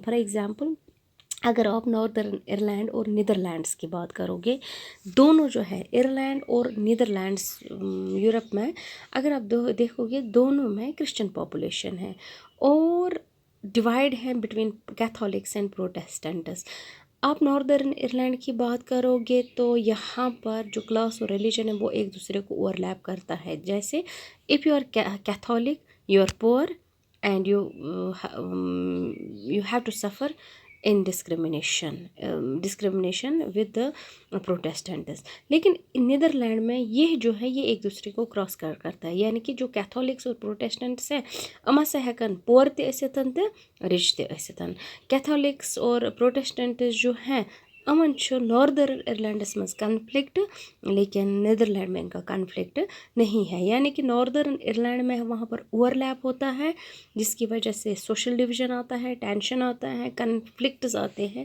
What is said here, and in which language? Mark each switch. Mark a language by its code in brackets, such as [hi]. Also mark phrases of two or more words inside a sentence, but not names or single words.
[en] for example [hi] अगर आप नॉर्दर्न आयरलैंड और नीदरलैंड्स की बात करोगे, दोनों जो है आयरलैंड और नीदरलैंड्स यूरोप में, अगर आप देखोगे दोनों में [en] Christian population [hi] है और डिवाइड है [en] between Catholics and Protestants. [hi] आप नॉर्दर्न आयरलैंड की बात करोगे तो यहाँ पर जो क्लास और रिलीजन है वो एक दूसरे को ओवरलैप करता है। [en] जैसे if you are Catholic you are poor and you have to suffer in discrimination with the Protestants. [hi] लेकिन नीदरलैंड में यह जो है ये एक दूसरे को क्रॉस करता है, यानी कि जो कैथोलिक्स और प्रोटेस्टेंट्स हैं [ks] अमा से हेकन पोर ते असितन ते रिच ते असितन। [hi] कैथोलिक्स और प्रोटेस्टेंट्स जो हैं अमन नॉर्दर्न आयरलैंडस में कन्फ्लिक्ट, लेकिन नीदरलैंड में इनका कन्फ्लिक्ट नहीं है। यानी कि नॉर्दर्न आयरलैंड में वहाँ पर ओवरलैप होता है, जिसकी वजह से [en] social division [hi] आता है, टेंशन आता है, कन्फ्लिक्ट्स आते हैं।